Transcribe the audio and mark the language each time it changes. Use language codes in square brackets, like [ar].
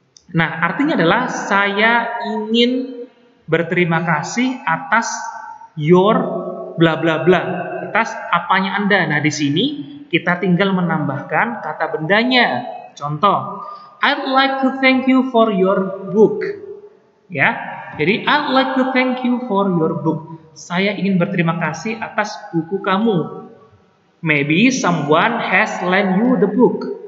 [id] Nah, artinya adalah saya ingin berterima kasih atas [en] your bla bla bla, [id] atas apanya Anda. Nah, di sini kita tinggal menambahkan kata bendanya. [en] Contoh, I'd like to thank you for your book. Ya. Jadi I'd like to thank you for your book. [id] Saya ingin berterima kasih atas buku kamu. [en] Maybe someone has lent you the book.